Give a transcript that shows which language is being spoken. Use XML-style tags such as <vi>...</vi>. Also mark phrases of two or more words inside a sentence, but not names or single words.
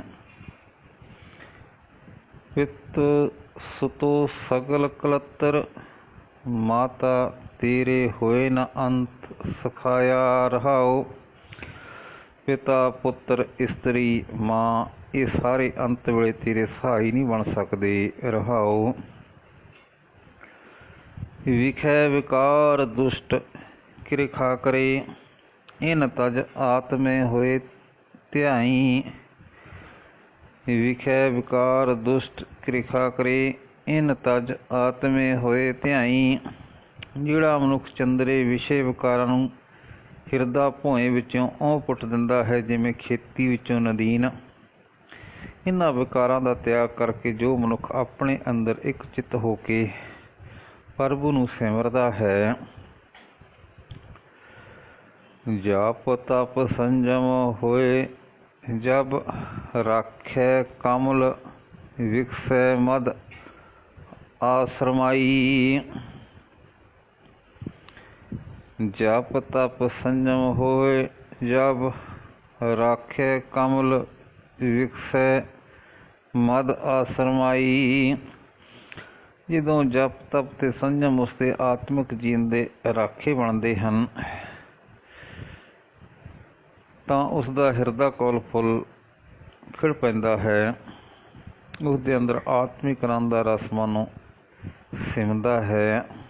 <pa>ਪਿਤ ਸੁਤੋ ਸਗਲ ਕਲਤ੍ਰ, ਮਾਤਾ ਤੇਰੇ ਹੋਏ ਨ ਅੰਤ ਸਖਾਯਾ ਰਹਾਓ। ਪਿਤਾ ਪੁੱਤਰ ਇਸਤ੍ਰੀ ਮਾਂ ਯੇ ਸਾਰੇ ਅੰਤ ਵੇਲੇ ਤੇਰੇ ਸਹਾਈ ਨਹੀਂ ਬਨ ਸਕਤੇ ਰਹਾਓ। ਵਿਖੈ ਵਿਕਾਰ ਦੁਸ਼ਟ ਕਿਰਖਾ ਕਰੇ, ਇਨ ਤਜ ਆਤਮੇ ਹੋਏ ਧਿਆਈ। ਵਿਖੈ ਵਿਕਾਰ ਦੁਸ਼ਟ ਕਿਰਖਾ ਕਰੇ, ਇਨ ਤਜ ਆਤਮੇ ਹੋਏ ਧਿਆਈ। ਜਿਹੜਾ ਮਨੁਖ ਚੰਦਰੇ ਵਿਸ਼ਯ ਵਿਕਾਰਾਂ ਨੂੰ ਹਿਰਦਾ ਭੋਏ ਵਿਚੋਂ ਓਹ ਪੁੱਟ ਦਿੰਦਾ ਹੈ, ਜਿਵੇਂ ਖੇਤੀ ਵਿਚੋਂ ਨਦੀਨ। ਇਨ੍ਹਾਂ ਵਿਕਾਰਾਂ ਦਾ ਤਿਆਗ ਕਰਕੇ ਜੋ ਮਨੁਖ ਅਪਨੇ ਅੰਦਰ ਏਕ ਚਿਤ ਹੋ ਕੇ ਪ੍ਰਭੂ ਨੂੰ ਸਿਮਰਦਾ ਹੈ, ਜਾਪ ਤਪ ਸੰਜਮ ਹੋਏ ਜਬ ਰਾਖੈ ਕਮਲ, ਵਿਕਸੈ ਮਦ ਆਸ਼੍ਰਮਾਈ। ਜਾਪ ਤਪ ਸੰਜਮ ਹੋਏ ਜਬ ਰਾਖੈ ਕਮਲ, ਵਿਕਸੈ ਮਦ ਆਸ਼੍ਰਮਾਈ। ਜਦੋਂ ਜਪ ਤਪ ਤੇ ਸੰਜਮ ਉਸਦੇ ਆਤਮਿਕ ਜੀਵਨ ਦੇ ਰਾਖੇ ਬਣਦੇ ਹਨ ਤਾਂ ਉਸ ਦਾ ਹਿਰਦਾ ਕੋਲ ਫੁੱਲ ਖਿੜ ਪੈਂਦਾ ਹੈ, ਉਸ ਦੇ ਅੰਦਰ ਆਤਮਿਕ ਆਨੰਦ ਦਾ ਰਸ ਮਨ ਨੂੰ ਸਿਮਦਾ ਹੈ।</pa>